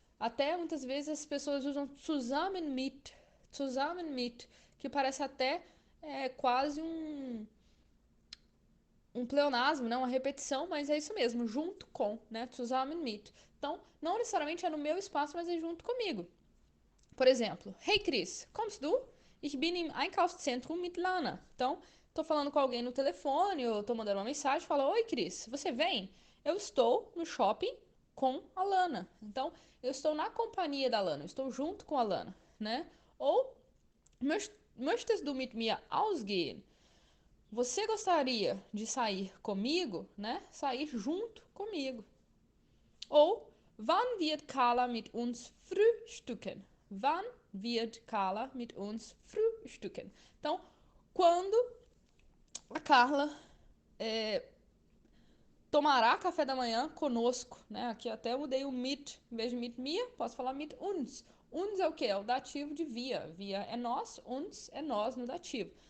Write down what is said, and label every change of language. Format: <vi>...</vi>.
<pt>Até muitas vezes as pessoas usam</pt> <de>zusammen mit,</de> <pt>que parece até quase um pleonasmo, né? Uma repetição, mas é isso mesmo, junto com, né?</pt> <de>Zusammen mit.</de> <pt>Então, não necessariamente é no meu espaço, mas é junto comigo. Por exemplo, Hey Chris,</pt> <de>kommst du? Ich bin im Einkaufszentrum mit Lana.</de> <pt>Então, tô falando com alguém no telefone, ou tô mandando uma mensagem, falo, Oi Chris, você vem? Eu estou no shopping com a Lana. Então, eu estou na companhia da Lana, eu estou junto com a Lana, né?</pt> <de>Ou, möchtest du mit mir ausgehen?</de> <pt>Você gostaria de sair comigo, né? Sair junto comigo.</pt> <de>Ou, wann wird Carla mit uns frühstücken? Wann wird Carla mit uns frühstücken?</de> <pt>Então, quando a Carla tomará café da manhã conosco, né? Aqui até eu mudei o mit, em vez de</pt> <de>mit mir,</de> <pt>posso falar</pt> <de>mit uns.</de> <pt>Uns é o quê? É o dativo de via. Via é nós, uns é nós no dativo.</pt>